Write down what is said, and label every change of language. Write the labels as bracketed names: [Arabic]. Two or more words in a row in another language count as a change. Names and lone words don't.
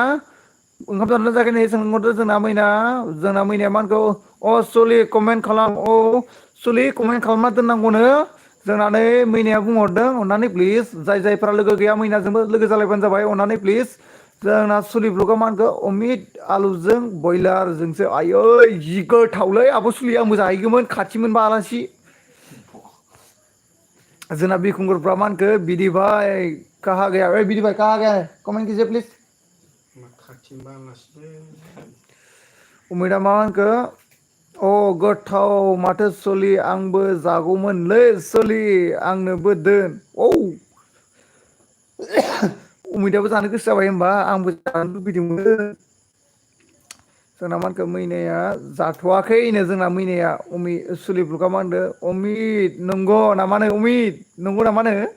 [Bodo] ओंखाम जादोंना जायाखै नै सोंहरदो जोंना मैनाया मा होनखो सुलि कमेन्ट खालाम सुलि कमेन्ट खालामना दोननांगौनो जोंना नै मैनाया बुंहरदों अननानै प्लिज जाय जायफ्रा लोगो गैया मैनाजोंबो लोगो जालायबानो जाबाय अननानै प्लिज जोंना सुलि ब्लगा मा होनखो अमित आलुजों बयलारजोंसो आयै जि गोथावलै आब' सुलि आंबो जाहैगौमोन खाथिमोनबा आलासि जोंना बिखुंगुरफ्रा मा होनखो बिदि भाई [Hindi] कहा गया बिदि भाई कहा गया है कमेन्ट कीजिए प्लिज [Bodo] उमेदा मा होनखो गोथाव माथो सलि आंबो जागौमोनलै सलि आंनोबो दोन उमिदाबो जानो गोसो जाबाय होनबा आंबो जानो लुबैदोंमोन जोंना मा होनखो मैनाया जाथ'वाखैनो जोंना मैनाया सुलि ब्लगा मा होनदों अमित नंगौ नामानो अमित नंगौ नामानो